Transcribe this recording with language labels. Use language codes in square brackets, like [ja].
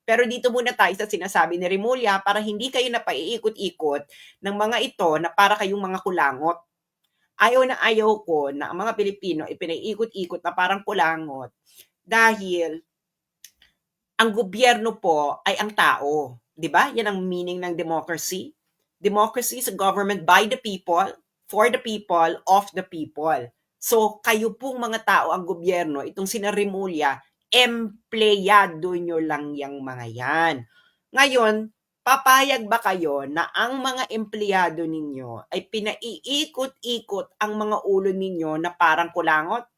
[tl] Pero dito muna tayo sa sinasabi ni Remulla para hindi kayo napaiikot-ikot ng mga ito na para kayong mga kulangot. Ayaw na ayaw ko na ang mga Pilipino ipinaiikot-ikot na parang kulangot dahil ang gobyerno po ay ang tao. 'Di ba? Yan ang meaning ng democracy. [en] Democracy is a government by the people, for the people, of the people. [tl] So, kayo pong mga tao, ang gobyerno, itong sina Remulla, empleyado nyo lang yung mga yan. Ngayon, papayag ba kayo na ang mga empleyado ninyo ay pinaiikot-ikot ang mga ulo ninyo na parang kulangot?